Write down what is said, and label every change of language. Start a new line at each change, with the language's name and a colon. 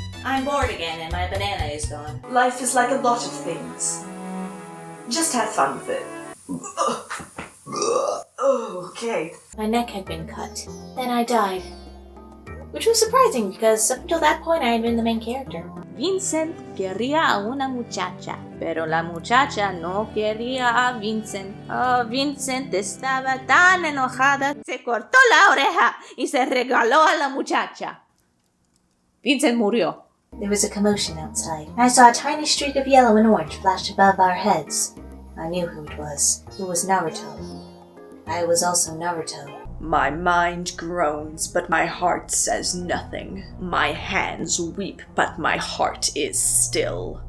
English: I'm bored again and my banana is gone. Life is like a lot of things. Just have fun with it. Okay. My neck had been cut. Then I died. Which was surprising because up until that point I had been the main character.
Spanish: Vincent quería a una muchacha, pero la muchacha no quería a Vincent. Oh, Vincent estaba tan enojada, se cortó la oreja y se regaló a la muchacha. Vincent murió.
English: There was a commotion outside. I saw a tiny streak of yellow and orange flash above our heads. I knew who it was. It was Naruto. I was also Naruto. My mind groans, but my heart says nothing. My hands weep, but my heart is still.